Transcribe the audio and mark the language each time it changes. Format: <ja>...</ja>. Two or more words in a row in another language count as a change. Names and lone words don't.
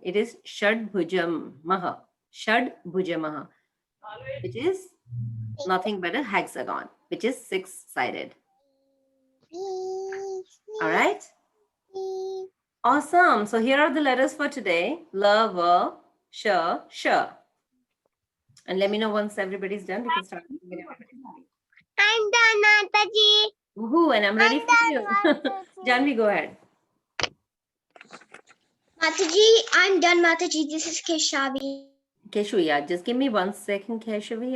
<en>It is Shadbhujamaha. Shadbhujamaha, which is nothing but a hexagon, which is six-sided. All right. Awesome. So here are the letters for today. La, va, sha, sha. And let me know once everybody's done. We can start. I'm done, Mataji. Woohoo, and I'm ready for you. Janvi, go ahead. Mataji, I'm done, Mataji. This is Keshavi. Keshu, yeah, just give me 1 second, Keshavi.</en>